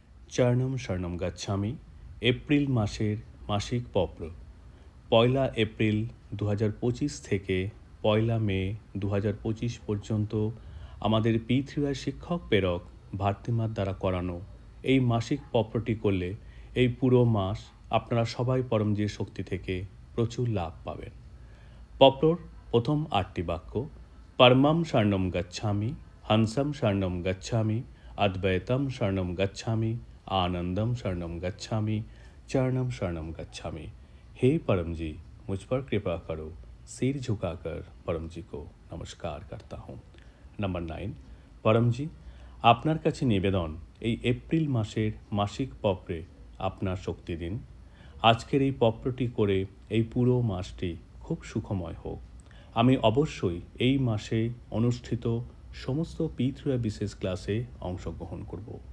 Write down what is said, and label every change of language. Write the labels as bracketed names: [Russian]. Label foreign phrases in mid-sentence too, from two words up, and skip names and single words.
[Sanskrit] চরণম শরণম গচ্ছামি [Bangla] এপ্রিল মাসের মাসিক পত্র ১লা এপ্রিল ২০২৫ থেকে ১লা মে ২০২৫ পর্যন্ত আমাদের পৃথিবীর শিক্ষক প্রেরক ভারতীমার দ্বারা করানো এই মাসিক পত্রটি করলে এই পুরো মাস আপনারা সবাই পরমজির শক্তি থেকে প্রচুর লাভ পাবেন। পত্রর প্রথম ৮টি বাক্য [Sanskrit] পরমম শরণম গচ্ছামি, হংসম শরণম গচ্ছামি, অদ্বৈতম শরণম গচ্ছামি, आनंदम शरणम गच्छामि, चरणम शरणम गच्छामि। [Hindi] हे परम जी, मुझ पर कृपा करो। सिर झुकाकर परम जी को नमस्कार करता हूँ। [Bangla] नंबर 9, परम जी আপনার কাছে নিবেদন এই এপ্রিল মাসের মাসিক পত্রে আপনার শক্তি দিন। আজকের এই পত্রটি করে এই পুরো মাসটি খুব সুখময় হোক। আমি অবশ্যই এই মাসে অনুষ্ঠিত সমস্ত পৃথিবী বিশেষ ক্লাসে অংশগ্রহণ করব।